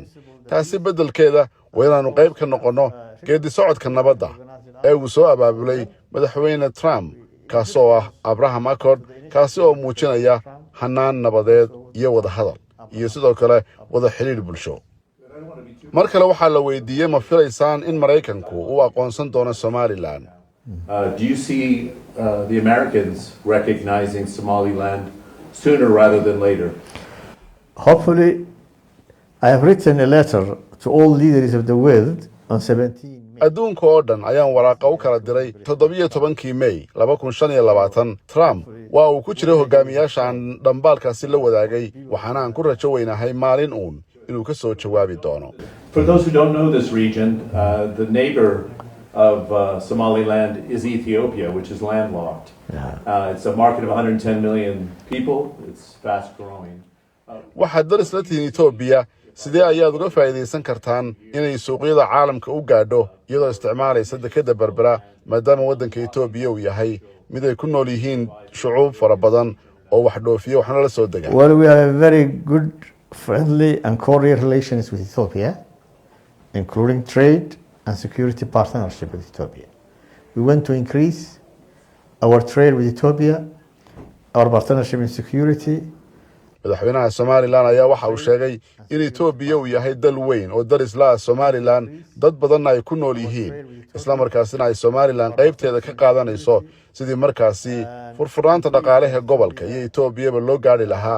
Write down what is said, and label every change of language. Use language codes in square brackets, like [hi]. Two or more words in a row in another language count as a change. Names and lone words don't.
[so] taasi beddelkeeda waa inaanu qayb ka noqonno geedi socodka nabadda ee uu soo abaabulay madaxweyne Trump kaasoo ah Abraham Accord kaasi oo muujinaya hanaan nabadeed iyo wada hadal iyo sidoo kale wada xiriir bulsho. mar kale waxaa la weydiiyey ma filaysaan in Mareykanku uu aqoonsan doono Somaliland. [en] Do you see the Americans recognizing Somaliland sooner rather than later? Hopefully, I have written a letter to all leaders of the world on 17 May. [so] adduunka oo dhan ayaan waraaqa u kala diray 17kii May 2025. Trump waa uu ku jiray hogaamiyaasha aan dhambaalkaasi la wadaagay waxaana aan ku rajo weynahay maalin uun inuu ka soo jawaabi doono. [en] For those who don't know this region, the neighbor of Somaliland is Ethiopia, which is landlocked. It's a market of 110 million people. It's fast growing. [so] waxaad daris la tihiin Ethiopia sidee ayaad uga faa'iideysan kartaan inay suuqyada caalamka u gaadho iyadoo isticmaalaysa dekedda Berbera maadaama waddanka Ethiopia uu yahay mid ay ku nool yihiin shucuub fara badan oo wax dhoofiyo waxna la soo degaan. [en] Well, we have a very good, friendly and cordial relations with Ethiopia, including trade and security partnership with Ethiopia. We want to increase our trade with Ethiopia, our partnership in security. [so] madaxweynaha Somaliland ayaa waxa uu sheegay in Ethiopia uu yahay dal weyn oo daris la ah Somaliland dad badan ay ku nool yihiin isla markaasina ay Somaliland qaybteeda ka qaadanayso sidii markaasi furfuraanta dhaqaalaha gobolka iyo Ethiopia loo gaari lahaa.